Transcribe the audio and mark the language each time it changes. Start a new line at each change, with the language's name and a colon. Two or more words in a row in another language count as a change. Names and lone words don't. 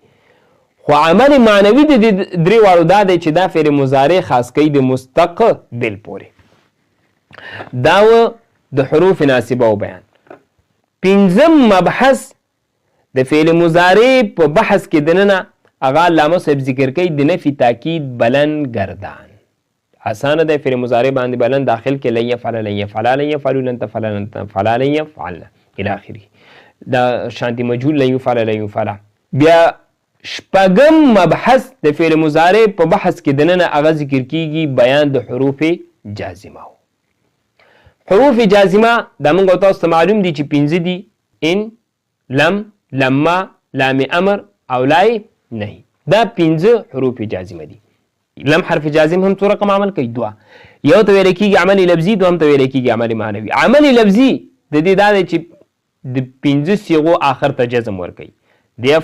Pashto: خو عمل معنوي د دې درې واړو دا دی چې دا فعل مضارع خاص کوي د مستقبل پورې. دا و د حروف ناسبه او بیان. پنځم مبحث د فعل مضارع په بحث کې دننه هغه علامه صاحب ذکر کوي د نفي تاکید بلند گردان. اسانه د فعل مضارع باندې بلند داخل کې
Arabic: لن يفعل لن يفعل لن يفعل لن تفعل لن تفعل لن يفعل الى اخره.
Pashto: دا شانتی مجهول
Arabic: لن يفعل لن يفعل.
Pashto: بیا شپږم مبحث د فعل مضارع په بحث کې دننه هغه ذکر کیږي بیان د حروف جازمه. حروف جازمه دا موږ تاسو ته معلوم دي چې 5 دي:
Arabic: ان، لم، لما، لام امر او لای نهی.
Pashto: دا 5 حروف جازمه دي. لم حرف جازم هم څو رقم عمل کوي؟ 2. یو ته ویل کېږي عملی لفظي، دوهم ته ویل کېږي عملی معنوي. عملی لفظي د دې دا دی چې د 5 صيغو آخر ته جزم ورکوي.